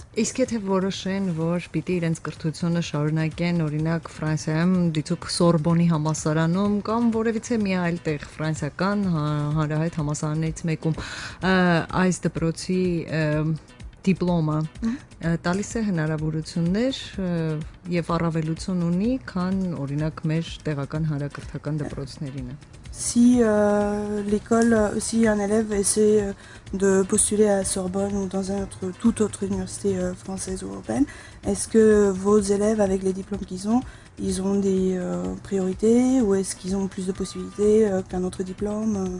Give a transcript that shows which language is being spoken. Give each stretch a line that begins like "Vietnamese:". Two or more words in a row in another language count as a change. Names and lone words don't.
Armenian: Իսկ եթե որոշեն, որ պիտի իրենց կրթությունը շարունակեն, օրինակ Ֆրանսիայում դիցուք Սորբոնի համալսարանում կամ որևիցե մի այլ տեղ ֆրանսիական հանրահայտ համալսարաններից մեկում, այս դպրոցի դիպլոմը տալիս է հնարավորություններ եւ առավելություն ունի, քան օրինակ մեր տեղական հանրակրթական դպրոցներինը։
French: Si un élève essaie de postuler à Sorbonne ou dans toute autre université française ou européenne, est-ce que vos élèves, avec les diplômes qu'ils ont, ils ont des priorités ou est-ce qu'ils ont plus de possibilités qu'un autre diplôme?